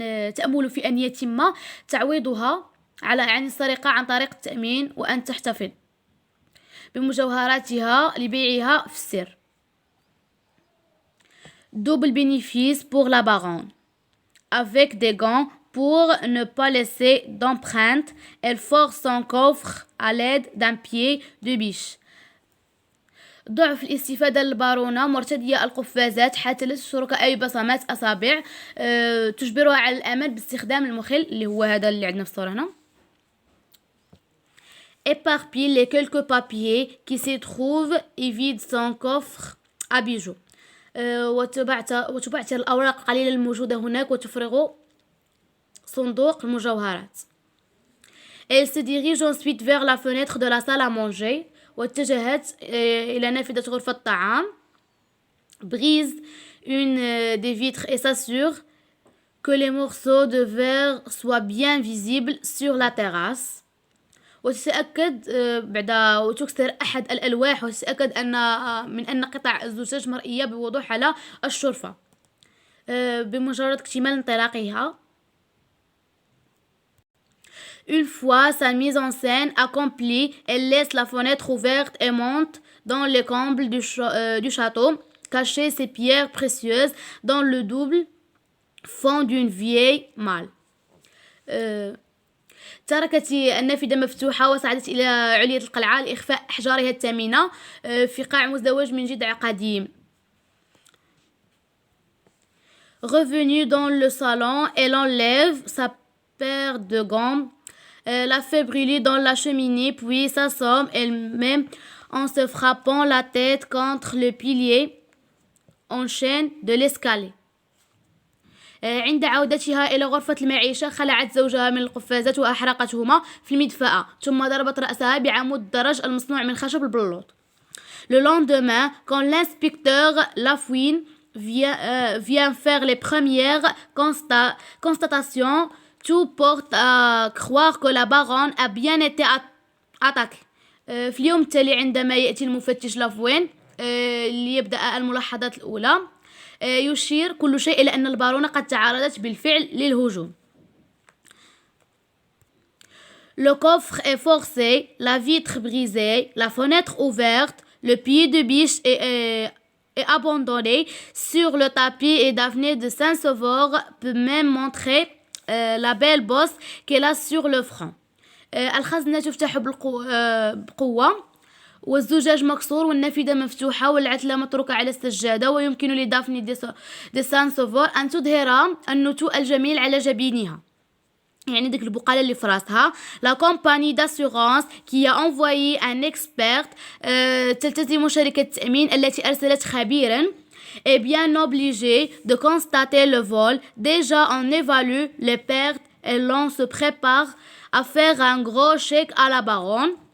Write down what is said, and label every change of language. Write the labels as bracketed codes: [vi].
[ar] تأمل في أن يتم تعويضها عن السرقة عن طريق التأمين وأن تحتفظ بمجوهراتها لبيعها في السر. [fr] Double bénéfice pour la baronne. Avec des gants pour ne pas laisser d'empreintes, elle force son coffre à l'aide d'un pied de biche. [ar] ضعف الاستفادة للبارونة مرتدية القفازات حتى لا تشترك أي بصمات أصابع تجبرها على الأمل باستخدام المخل اللي هو هذا اللي عندنا في الصورة هنا. [fr] Éparpille les quelques papiers qui s'y trouvent et vide son coffre à bijoux. [ar] وتبعتر الأوراق القليلة الموجودة هناك وتفرغ صندوق المجوهرات. [fr] Elle se dirige ensuite vers la fenêtre de la salle à manger. [ar] واتجهت إلى نافذة غرفة الطعام. [fr] Brise une des vitres et s'assure que les morceaux de verre soient bien visibles sur la terrasse. [ar] وتتأكد وتكسر أحد الألواح وتتأكد من أن قطع الزجاج مرئية بوضوح على الشرفة. بمجرد اكتمال انطلاقها. [fr] Une fois sa mise en scène accomplie, elle laisse la fenêtre ouverte et monte dans les combles du château, cacher ses pierres précieuses dans le double fond d'une vieille malle. [ar] تركت النافذة مفتوحة وصعدت إلى علية القلعة لإخفاء أحجارها الثمينة في قاع مزدوج من جدع قديم. [fr] Revenue dans le salon, elle enlève sa paire de gants, la fait brûler dans la cheminée, puis s'assomme elle-même en se frappant la tête contre le pilier en chaîne de l'escalier. [ar] عند عودتها إلى غرفة المعيشة خلعت زوجها من القفازات وأحرقتهما في المدفأة ثم ضربت رأسها بعمود الدرج المصنوع من خشب البلوط. [fr] Le lendemain, quand l'inspecteur Lafouine vient faire les premières constatations, tout porte à croire que la baronne a bien été attaquée. [ar] في اليوم التالي عندما يأتي المفتش لافوين ليبدأ الملاحظات الأولى يشير كل شيء إلى أن البارونة قد تعرضت بالفعل للهجوم. [fr] Le coffre est forcé, la vitre brisée, la fenêtre ouverte, le pied de biche est abandonné sur le tapis et Daphné de Saint-Sauveur peut même montrer la belle bosse qu'elle a sur le front. [ar] الخزنة تفتح بقوة والزجاج مكسور والنافذة مفتوحة والعتلة متروكة على السجادة ويمكن لدافني دي سان-Sauveur أن تظهر النتوء الجميل على جبينها يعني ديك البقالة اللي في راسها. [fr] La compagnie d'assurance qui a envoyé un expert [ar] تلتزم شركة التأمين التي أرسلت خبيرا [fr] est bien obligée de constater le vol. Déjà on évalue les pertes et l'on se prépare à faire un gros chèque à la baronne.